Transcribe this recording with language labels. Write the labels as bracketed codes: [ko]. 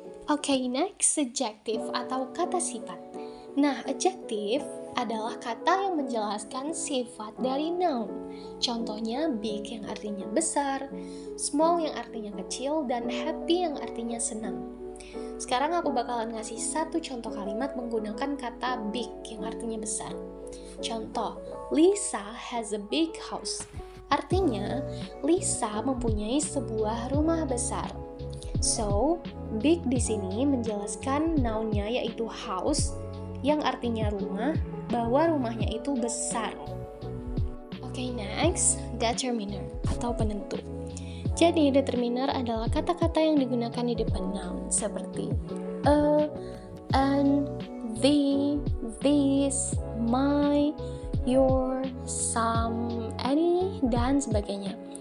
[id] Oke, next, adjective atau kata sifat. Nah, adjective adalah kata yang menjelaskan sifat dari noun. Contohnya big yang artinya besar, small yang artinya kecil, dan happy yang artinya senang. Sekarang aku bakalan ngasih satu contoh kalimat menggunakan kata big yang artinya besar. Contoh, [en] Lisa has a big house. [id] Artinya, Lisa mempunyai sebuah rumah besar. So, big di sini menjelaskan noun-nya yaitu house yang artinya rumah, bahwa rumahnya itu besar. Oke, next, determiner atau penentu. Jadi, determiner adalah kata-kata yang digunakan di depan noun seperti a, an, the, this, my, your, some, any, dan sebagainya.